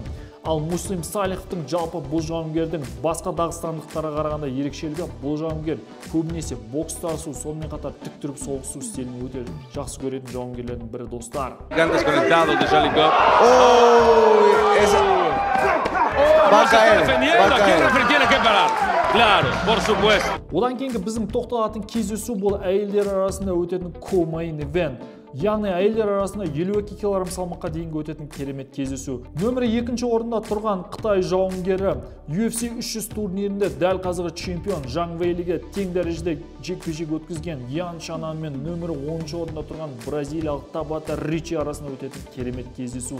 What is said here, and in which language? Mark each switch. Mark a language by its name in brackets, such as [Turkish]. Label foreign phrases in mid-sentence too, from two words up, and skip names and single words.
[Kazakh] Ал Муслим Салиховтың жалпы бұл жауынгердің басқа дағыстандықтарға қарағанда ерекшелігі, бұл жауынгер көбінесе бокстасу, сонымен қатар тік тұрып соғысу стилін өте жақсы көретін жауынгерлердің бірі достар. Одан кейінгі біздің тоқталатын кездесу бұл әйелдер арасында өтетін [English] co-main event. [Kazakh] Яғни әйелдер арасында 52 кг салмаққа дейінгі өтетін керемет кездесу. Нөмірі 2-ші орында тұрған Қытай жауынгері UFC 300 турнирінде дәл қазіргі чемпион Жан Вейлиге тең дәрежеде жекпе-жек өткізген Ян Шанан мен нөмірі 10-ші орында тұрған бразилиялық Табата Ричи арасында өтетін керемет кездесу.